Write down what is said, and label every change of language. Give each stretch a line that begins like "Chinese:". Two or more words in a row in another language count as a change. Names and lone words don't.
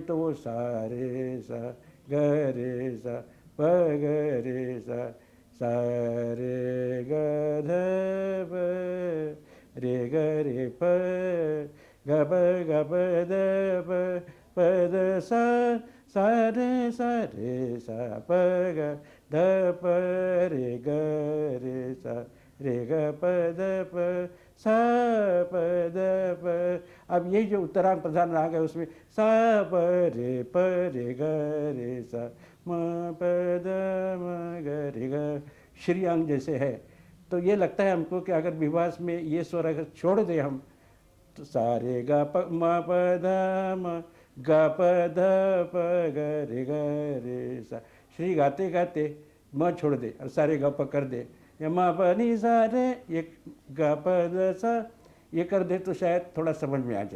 Hindi: तो वो सा रे सा ग रे सा प ग रे सा रे ग ध प रे ग रे प ग प द प द सा रे सा प ग ध प रे ग रे सा रे ग प द प सा प द प। अब ये जो उत्तरांग प्रधान राग है उसमें सा प रे ग रे सा म प द म ग रे ग, श्री अंग जैसे है। तो ये लगता है हमको कि अगर विवास में ये स्वर अगर छोड़ दें हम तो सा रे ग प म प द म ग प ध प ग रे सा, श्री गाते गाते म छोड़ दे और सारे ग प कर दे, या म प नि सा रे, ये ग प द सा ये कर दे तो शायद थोड़ा समझ में आ जाए।